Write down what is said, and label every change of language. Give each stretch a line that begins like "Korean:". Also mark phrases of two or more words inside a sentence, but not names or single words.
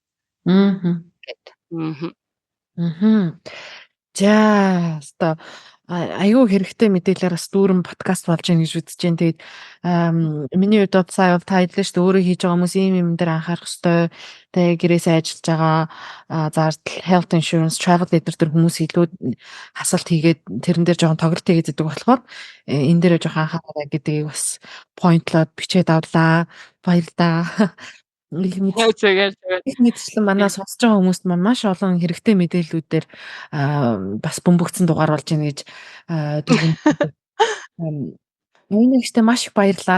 Mongolian: За, Айгүй хэрэгтэй мэдээлэлээр бас дүүрэн подкаст болж байна гэж үзэж байна. Тэгээд миний хувьд бол сая та хэллээ шүү дээ, өөрөө хийж байгаа хүмүүс ийм юм дээр анхаарах ёстой. Тэгээ гэрээсээ ажиллаж байгаа зардал,
English: health insurance,
Mongolian: travel эднэр төр хүмүүс илүү хасалт хийгээд тэрэн дээр жоохон тоглолт хийгээд идэг болохоор энэ дээрээ жоохон анхаараа гэдгийг бас поинтлоод бичээд авлаа. Баярлалаа. Их Яа зүгээр зүгээр. их мэдчлэн манай сонсож байгаа хүмүүст маань маш олон хэрэгтэй мэдээллүүдээр бас бөмбөгцсөн дугаар болж байна гэж дөрвөн Үнэхээр маш их баярлалаа.